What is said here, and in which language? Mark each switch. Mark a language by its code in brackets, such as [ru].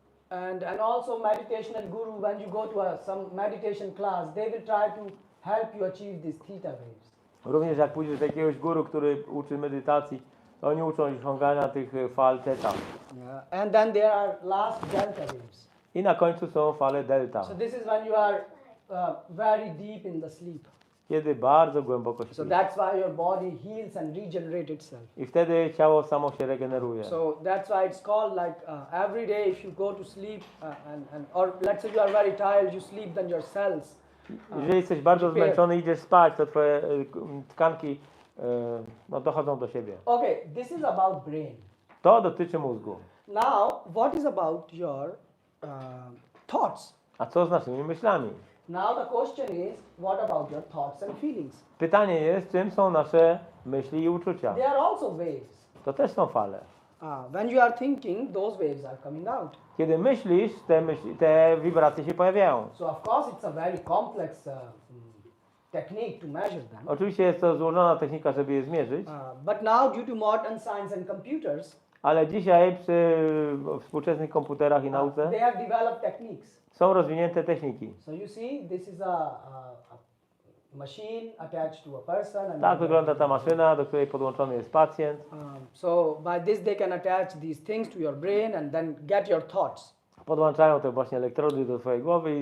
[en] And also meditation guru, when you go to some meditation class, they will try to help you achieve these theta waves. [pl] Również jak pójdziesz do jakiegoś guru, który uczy medytacji, to oni uczą osiągania tych fal theta. [en] And then there are last delta waves. [pl] I na końcu są fale delta, [en] So this is when you are very deep in the sleep. [pl] kiedy bardzo głęboko [en] So [pl] śpisz. [en] that's why your body heals and regenerates itself. [pl] I wtedy ciało samo się regeneruje. [en] So that's why it's called like every day if you go to sleep or let's say you are very tired, you sleep, then your cells. [pl] Jeżeli jesteś bardzo [en] prepare. [pl] zmęczony i idziesz spać, to twoje tkanki no, dochodzą do siebie. [en] Okay, this is about brain. [pl] To dotyczy mózgu. [en] Now, what is about your thoughts? [pl] A co z naszymi myślami? [en] Now the question is, what about your thoughts and feelings? [pl] Pytanie jest, czym są nasze myśli i uczucia? [en] They are also waves. [pl] To też są fale. [en] When you are thinking, those waves are coming out. [pl] Kiedy myślisz, te wibracje się pojawiają. [en] So of course it's a very complex technique to measure them. [pl] Oczywiście jest to złożona technika, żeby je zmierzyć, [en] But now due to modern science and computers, [pl] ale dzisiaj przy współczesnych komputerach i nauce [en] they have developed techniques. [pl] są rozwinięte techniki. [en] So you see, this is a machine attached to a person. And [pl] Tak wygląda ta maszyna, do której podłączony jest pacjent. [en] So by this they can attach these things to your brain and then get your thoughts. [pl] Podłączają te właśnie elektrody do twojej głowy i